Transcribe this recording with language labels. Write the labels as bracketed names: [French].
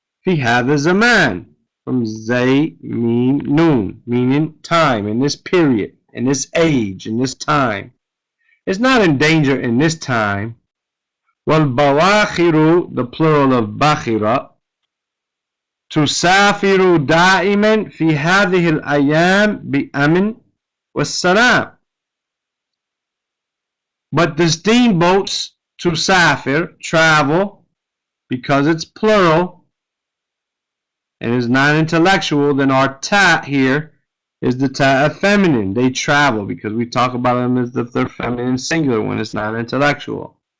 [Arabic] في هذا الزمان, [English] from zay mean noon, meaning time, in this period, in this age, in this time. It's not in danger in this time. [Arabic] والبواخر, [English] the plural of bakhira, [Arabic] تسافر دائما في هذه الأيام بأمن والسلام. [English] But the steamboats تسافر, travel, because it's plural and is not intellectual, then our ta here is the ta of feminine. They travel, because we talk about them as if they're feminine singular when it's not intellectual.